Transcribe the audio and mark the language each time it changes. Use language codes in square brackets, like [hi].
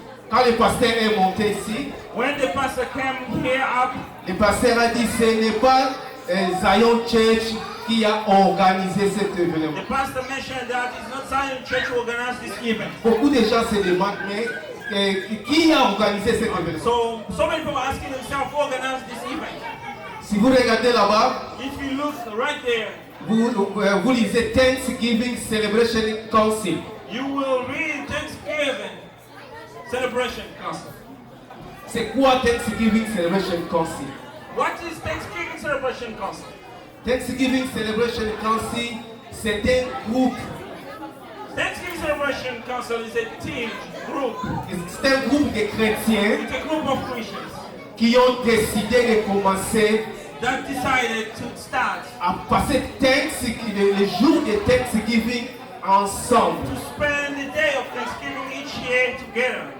[fr] Quand le pasteur est monté ici, [en] when the pastor came here up, [fr] le pasteur a dit ce n'est pas Zion Church qui a organisé cet événement. [en] The pastor mentioned that it's not Zion Church who organized this event. [fr] Beaucoup de gens se demandent mais qui a organisé cet événement? [en] So many people are asking themselves who organized this event. [fr] Si vous regardez là-bas, [en] if you look right there, [fr] vous lisez Thanksgiving Celebration Council. [en] You will read Thanksgiving Celebration Council. [fr] C'est quoi Thanksgiving Celebration Council? [en] What is Thanksgiving Celebration Council? [fr] Thanksgiving Celebration Council, c'est un groupe. [en] Thanksgiving Celebration Council is a team group. [fr] C'est un groupe de chrétiens [en] It's a group of Christians [fr] qui ont décidé de commencer [en] that decided to start [fr] à passer les jours de Thanksgiving ensemble. [en] to spend the day of Thanksgiving each year together.